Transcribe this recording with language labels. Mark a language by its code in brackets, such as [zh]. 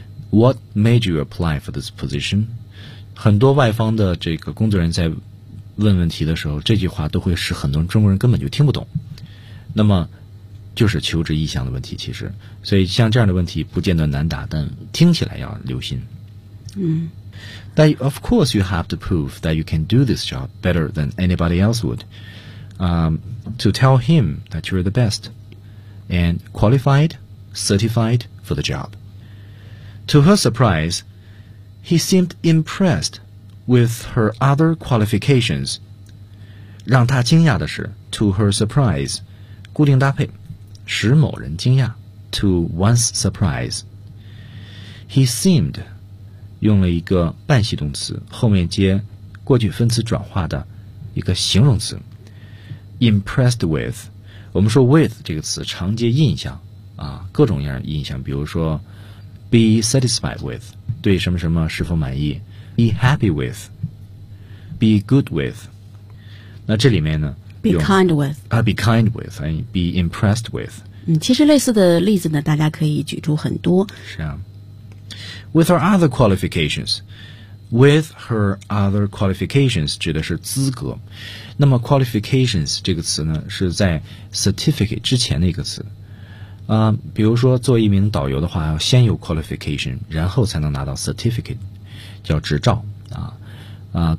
[en] What made you apply for this position? [zh] 很多外方的这个工作人员在问问题的时候，这句话都会使很多中国人根本就听不懂。那么就是求职意向的问题，其实。所以像这样的问题不见得难答，但听起来要留心。嗯。 [en] That of course you have to prove that you can do this job better than anybody else would. To tell him that you're the best and qualified, certified for the job. To her surprise,He seemed impressed with her other qualifications. [zh] 让他惊讶的是 [en] to her surprise, [zh] 固定搭配，使某人惊讶 [en] to one's surprise. He seemed, [zh] 用了一个半系动词，后面接过去分词转化的一个形容词 [en] impressed with. [zh] 我们说 with 这个词常接印象啊，各种样印象，比如说 [en] be satisfied with. [zh] 对什么什么是否满意 ？ [en] Be happy with, be good with。 [zh] 那这里面呢 [en] ？Be kind with 啊 ，be kind with， 哎 ，be impressed with。 [zh] 嗯，其实类似的例子呢，大家可以举出很多。是啊。 [en] With her other qualifications, with her other qualifications [zh] 指的是资格。那么 qualifications 这个词呢，是在 certificate 之前的一个词。比如说做一名导游的话，要先有 qualification， 然后才能拿到 certificate， 叫执照啊。